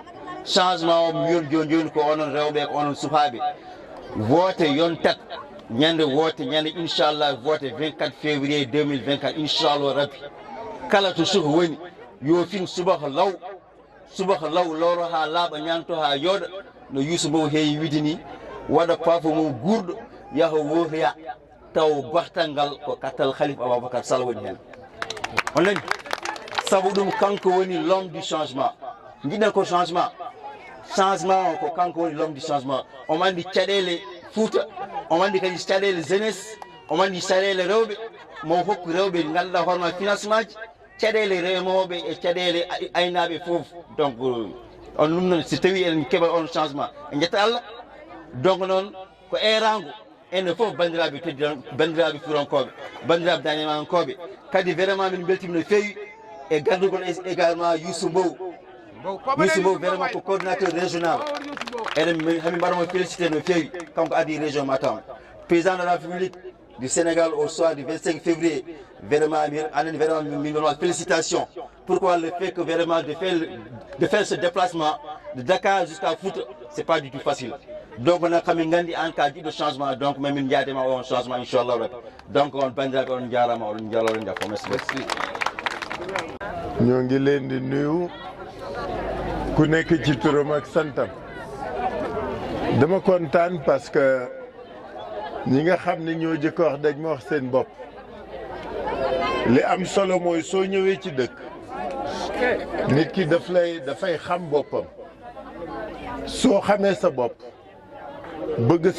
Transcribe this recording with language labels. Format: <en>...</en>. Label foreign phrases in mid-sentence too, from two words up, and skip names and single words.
<ff>o mi yon joni ko onon rewɓe ko onon sukaɓe vote yontat ñande vote ñande inchallah vote 24 février 2024 inchallah rabbi kala to suka woni yo fin subaka law lowro ha laaɓa ñanto ha yooɗa no Youssou Mbow heewi wiide ni waɗa paafo mum gurɗo yaha wotoya taw gortal ngal ko kattal Halifa Ababacar Sall woni hen on nani saabu ɗum kanko woni</ff> <fr>l'homme du changement</fr> <ff>jiɗen ko changement ko kanko woni</ff> <fr>l'homme du changement</fr> <ff>omo andi caɗele Fouta omo andi kadi caɗele jeunesse omo andi caɗele rewɓe mo hokku rewɓe ganduɗa hoorema financement ji caɗele remoɓe e caɗele aynaɓe foof donc on ɗum noon so tawi eɗen keeɓa on changement e jetta Allah donc noon ko erago enen fof bandiraɓe teddi bandiraɓe furankoɓe bandiraɓe danemankoɓe kadi vraiment min beltima no fewi e gardugol également Youssou Mbow vraiment ko</ff> <fr>coordinateur régional</fr> <ff>eɗen hami mbaɗamo félicité no fewi kanko adi région Matam</ff> <fr>président de la République du Sénégal au soir du 25 février vraiment</fr> <ff>anen vraiment min mbaɗma</ff> <fr>félicitations pourquoi le fait que vraiment de faire ce déplacement de Dakar jusqu'à Fouta c'est pas du tout facile donc</fr> <ff>nag kamin gandi</ff> <fr>en cas</fr> <ff>jiɗɗo</ff> <fr>changement donc</fr> <ff>mamin jaadema on changement inchallah rabbi donc on bandiraɓe on jarama oɗon jaloɗon jakko merci</ff> <wo>ñoo ngi leen di nuyu ku nekk ci turam ak santam dama kontaan</wo> <fr>parce que</fr> <wo>ñi nga xam ne ñoo jëkk wax dañ ma wax seen bopp li am solo mooy soo ñëwee ci dëkk nit ki dafay xam boppam soo xamee sa bopp bëgg sa</wo>